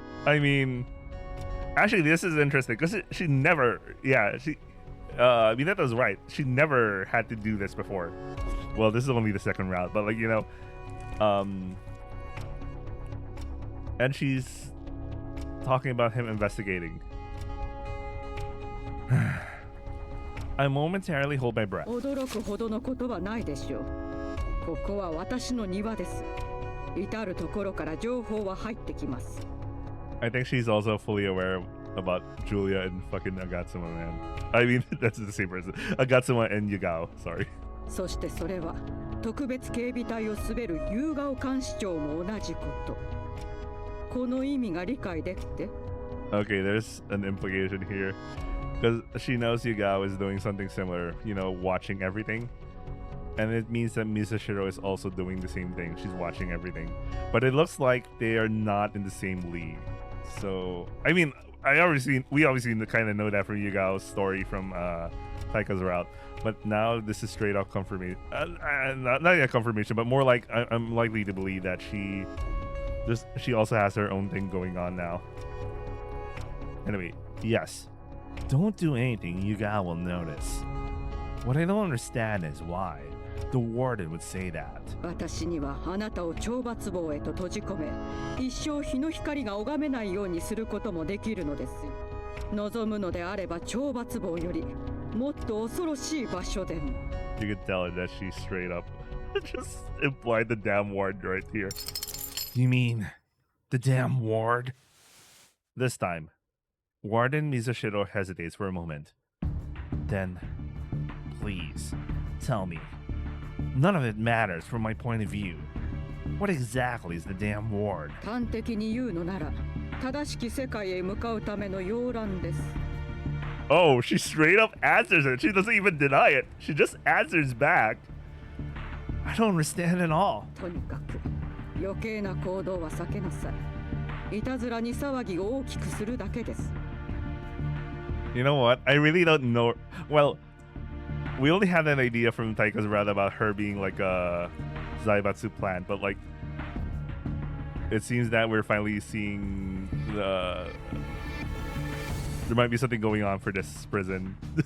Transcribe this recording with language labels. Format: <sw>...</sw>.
<en>I mean, actually, this is interesting because she never, yeah, Mineto's right. She never had to do this before. Well, this is only the second round, but like, you know, and she's talking about him investigating. I momentarily hold my breath.</en> <ja>驚くほどのことはないでしょう。ここは私の庭です。至るところから情報は入ってきます。</ja> <en>I think she's also fully aware about Julia and fucking Agatsuma, man. I mean, that's the same person. Agatsuma and Yugao, sorry.</en> <ja>そしてそれは特別警備隊を滑る夕顔監視長も同じこと。この意味が理解できて。</ja> <en>Okay, there's an implication here. Because she knows Yugao is doing something similar, you know, watching everything. And it means that Mizushiro is also doing the same thing. She's watching everything. But it looks like they are not in the same league. So, I mean, we obviously kind of know that from Yugao's story from Taika's route. But now this is straight up confirmation. Not yet confirmation, but more like I'm likely to believe that she also has her own thing going on now. Anyway, yes. Don't do anything Yugao will notice. What I don't understand is why the warden would say that.</en> <ja>私にはあなたを懲罰房へと閉じ込め、一生日の光が拝めないようにすることもできるのです。望むのであれば懲罰房よりもっと恐ろしい場所でも。</ja> <en>You could tell her that she straight up just implied the damn ward right here. You mean the damn ward? This time, Warden Mizushiro hesitates for a moment. Then, please, tell me. None of it matters from my point of view. What exactly is the damn ward?</en> <ja>端的に言うのなら、正しき世界へ向かうための摇籃です。</ja> <en>Oh, she straight up answers it. She doesn't even deny it. She just answers back. I don't understand at all.</en> <ja>とにかく余計な行動は避けなさい。いたずらに騒ぎを大きくするだけです。</ja> <en>You know what? I really don't know. Well, we only had an idea from Taika's route about her being like a Zaibatsu plant, but like it seems that we're finally seeing there might be something going on for this prison.</en>